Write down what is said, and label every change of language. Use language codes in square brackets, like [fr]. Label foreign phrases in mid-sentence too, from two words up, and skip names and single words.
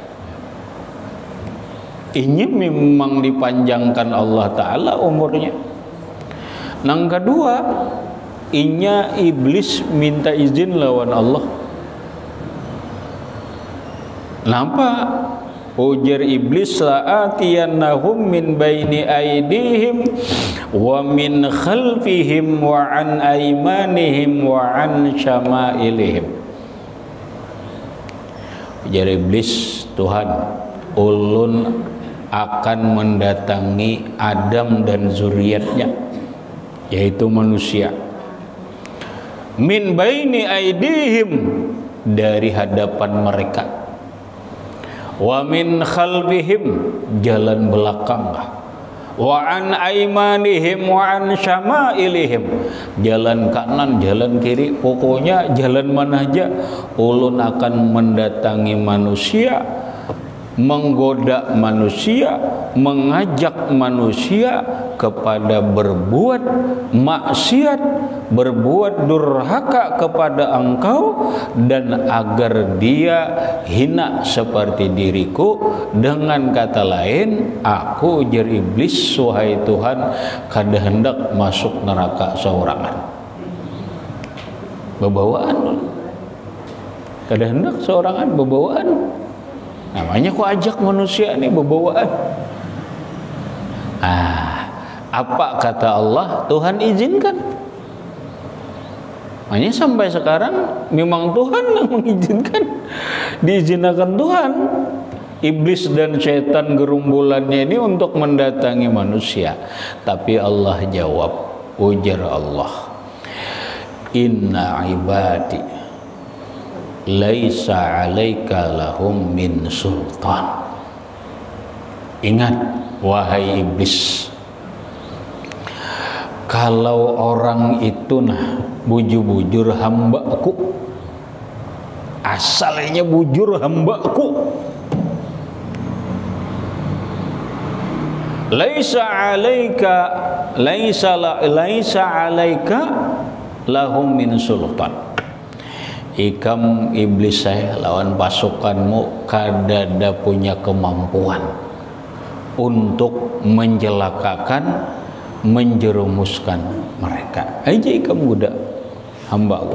[id] Ini memang dipanjangkan Allah Ta'ala umurnya. [bjn] Yang kedua, inya iblis minta izin lawan Allah. [id] Kenapa? [bjn] Ujar iblis, [ar] لآتينهم من بين أيديهم ومن خلفهم وعن أيمانهم وعن شمائلهم. [bjn] Ujar iblis, Tuhan, ulun akan mendatangi Adam dan zuriatnya, yaitu manusia, [ar] من بين أيديهم, [id] dari hadapan mereka, [ar] ومن خلفهم, [bjn] jalan belakang, [ar] وعن أيمانهم وعن شمائلهم, [id] jalan kanan, jalan kiri, pokoknya jalan mana aja ulun akan mendatangi manusia, menggoda manusia, mengajak manusia kepada berbuat maksiat, berbuat durhaka kepada Engkau, dan agar dia hina seperti diriku. Dengan kata lain, [bjn] aku ujar iblis, wahai Tuhan, kada hendak masuk neraka seorangan. Bebawaan, kada hendak seorangan, bebawaan. Namanya kok ajak manusia ini bebawaan. [id] Apa kata Allah? Tuhan izinkan. Makanya sampai sekarang memang Tuhan yang mengizinkan, diizinkan Tuhan iblis dan setan gerumbulannya ini untuk mendatangi manusia. [bjn] Tapi Allah jawab, ujar Allah, [ar] إن عبادي ليس عليك لهم من سلطان. [bjn] Ingat wahai iblis, kalau orang itu nah bujur-bujur hambaku, asalnya bujur hambaku, [ar] ليس عليك لهم من سلطان. [bjn] Ikam iblis saya lawan pasukanmu kadada punya kemampuan untuk menjelakakan, menjerumuskan mereka. Aja ikam muda hambaku.